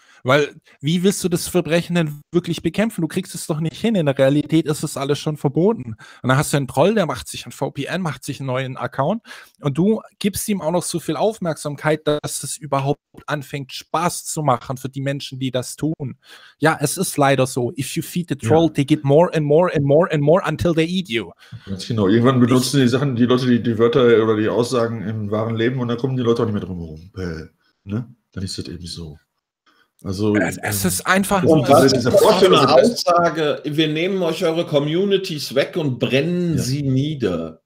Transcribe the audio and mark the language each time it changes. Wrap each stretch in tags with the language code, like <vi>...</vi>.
<de>Weil wie willst du das Verbrechen denn wirklich bekämpfen? Du kriegst es doch nicht hin. In der Realität ist es alles schon verboten. Und dann hast du einen Troll, der macht sich ein VPN, macht sich einen neuen Account und du gibst ihm auch noch so viel Aufmerksamkeit, dass es überhaupt anfängt, Spaß zu machen für die Menschen, die das tun. Ja, es ist leider so.</de> <en>If you feed the troll, ja. They get more and more and more and more until they eat you.</en> <de>Ganz genau. Irgendwann benutzen die Sachen, die Leute, die Wörter oder die Aussagen im wahren Leben und dann kommen die Leute auch nicht mehr drumherum. Ne? Dann ist das eben so. Also, es ist einfach und nur das ist das eine Aussage, wir nehmen euch eure Communities weg und brennen sie nieder.</de>